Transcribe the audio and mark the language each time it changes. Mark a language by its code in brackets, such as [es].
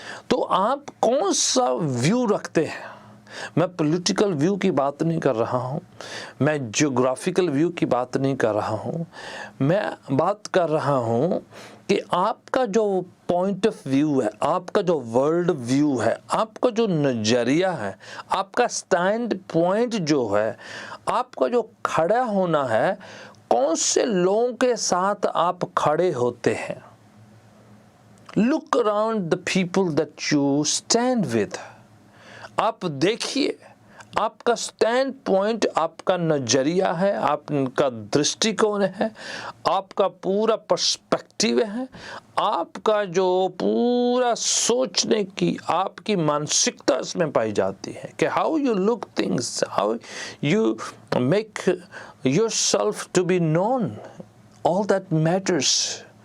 [hi] तो आप कौन सा व्यू रखते हैं। मैं पॉलिटिकल व्यू की बात नहीं कर रहा हूँ, मैं जियोग्राफिकल व्यू की बात नहीं कर रहा हूँ, मैं बात कर रहा हूँ कि आपका जो पॉइंट ऑफ व्यू है, आपका जो वर्ल्ड व्यू है, आपका जो नज़रिया है, आपका स्टैंड पॉइंट जो है, आपका जो खड़ा होना है, कौन से लोगों के साथ आप खड़े होते हैं। [en] Look around the people that you stand with. [hi] आप देखिए, आपका स्टैंड पॉइंट, आपका नज़रिया है, आपका दृष्टिकोण है, आपका पूरा पर्सपेक्टिव है, आपका जो पूरा सोचने की आपकी मानसिकता इसमें पाई जाती है कि [en] How you look things, how you make yourself to be known, all that matters.